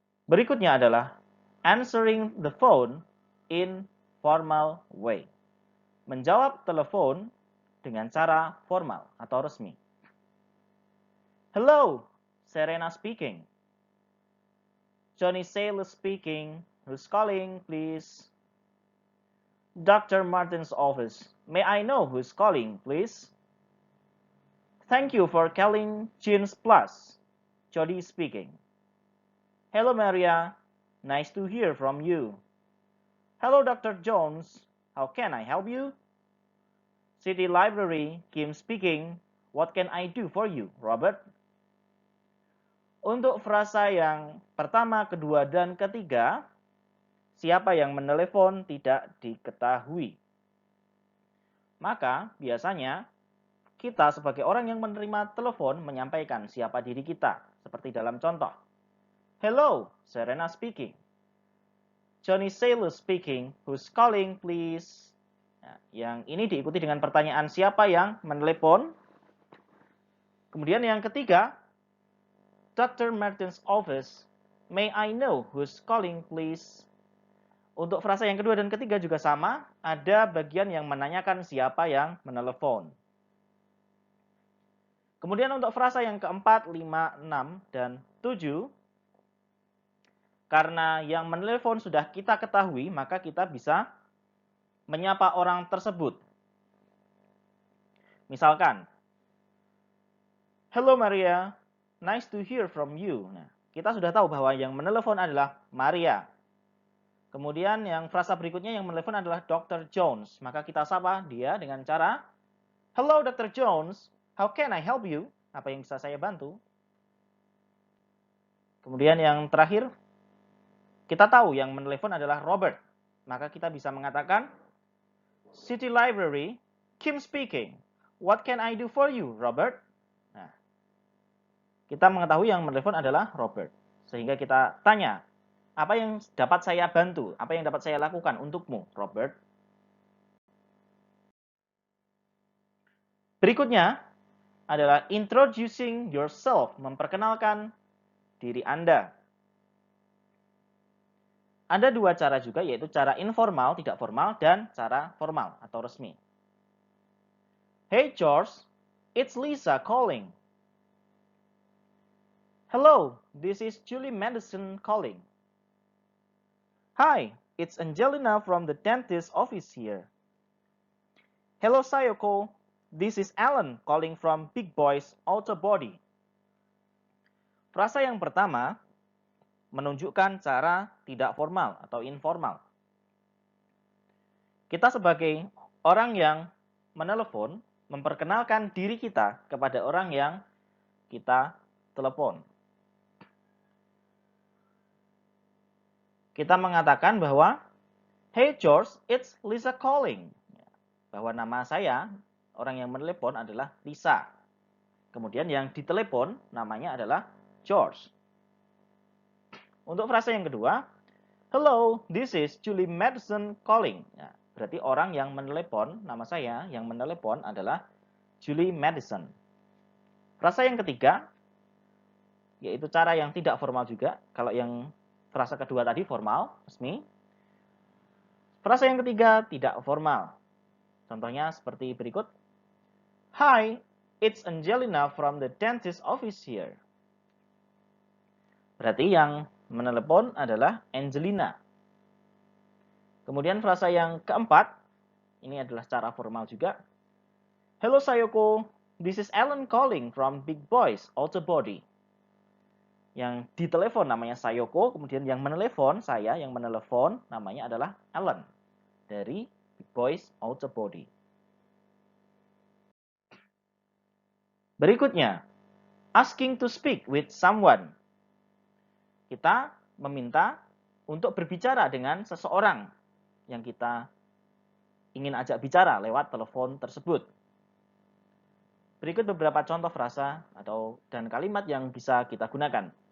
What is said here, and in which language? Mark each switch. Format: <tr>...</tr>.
<id>Berikutnya adalah</id> <en>answering the phone in formal way.</en> <id>Menjawab telepon dengan cara formal atau resmi.</id> <en>Hello, Serena speaking. Johnny Sailor speaking. Who's calling, please? Dr. Martin's office. May I know who's calling, please? Thank you for calling Jeans Plus. Jody speaking. Hello, Maria. Nice to hear from you. Hello, Dr. Jones. How can I help you? City Library, Kim speaking. What can I do for you, Robert?</en> <id>Untuk frasa yang pertama, kedua, dan ketiga, siapa yang menelepon tidak diketahui. Maka biasanya kita sebagai orang yang menerima telepon menyampaikan siapa diri kita, seperti dalam contoh.</id> <en>Hello, Serena speaking. Johnny Sailor speaking. Who's calling, please?</en> <id>Nah, yang ini diikuti dengan pertanyaan siapa yang menelepon. Kemudian yang ketiga, Dr. Martin's office.</id> <en>May I know who's calling, please?</en> <id>Untuk frasa yang kedua dan ketiga juga sama, ada bagian yang menanyakan siapa yang menelepon. Kemudian untuk frasa yang keempat, 5, 6, dan 7, karena yang menelepon sudah kita ketahui, maka kita bisa menyapa orang tersebut. Misalkan,</id> <en>Hello Maria, nice to hear from you.</en> <id>Nah, kita sudah tahu bahwa yang menelepon adalah Maria. Kemudian yang frasa berikutnya yang menelepon adalah Dr. Jones. Maka kita sapa dia dengan cara,</id> <en>Hello Dr. Jones, how can I help you?</en> <id>Apa yang bisa saya bantu? Kemudian yang terakhir, kita tahu yang menelepon adalah Robert. Maka kita bisa mengatakan,</id> <en>City Library, Kim speaking. What can I do for you, Robert?</en> <id>Nah, kita mengetahui yang menelepon adalah Robert. Sehingga kita tanya, apa yang dapat saya bantu? Apa yang dapat saya lakukan untukmu, Robert? Berikutnya adalah introducing yourself, memperkenalkan diri Anda. Ada dua cara juga, yaitu cara informal, tidak formal, dan cara formal atau resmi.</id> <en>Hey George, it's Lisa calling. Hello, this is Julie Madison calling. Hi, it's Angelina from the dentist office here. Hello Sayoko, this is Alan calling from Big Boys Auto Body.</en> <id>Frasa yang pertama menunjukkan cara tidak formal atau informal. Kita sebagai orang yang menelepon, memperkenalkan diri kita kepada orang yang kita telepon. Kita mengatakan bahwa,</id> <en>Hey George, it's Lisa calling.</en> <id>Bahwa nama saya, orang yang menelepon adalah Lisa. Kemudian yang ditelepon namanya adalah George. Untuk frasa yang kedua,</id> <en>Hello, this is Julie Madison calling.</en> <id>Ya, berarti orang yang menelepon, nama saya yang menelepon adalah Julie Madison. Frasa yang ketiga, yaitu cara yang tidak formal juga. Kalau yang frasa kedua tadi formal, resmi. Frasa yang ketiga tidak formal. Contohnya seperti berikut.</id> <en>Hi, it's Angelina from the dentist office here.</en> <id>Berarti yang menelepon adalah Angelina. Kemudian frasa yang keempat, ini adalah cara formal juga.</id> <en>Hello Sayoko, this is Alan calling from Big Boys Auto Body.</en> <id>Yang ditelepon namanya Sayoko, kemudian yang menelepon, saya yang menelepon namanya adalah Alan dari Big Boys Auto Body. Berikutnya,</id> <en>asking to speak with someone.</en> <id>Kita meminta untuk berbicara dengan seseorang yang kita ingin ajak bicara lewat telepon tersebut. Berikut beberapa contoh frasa dan kalimat yang bisa kita gunakan.</id>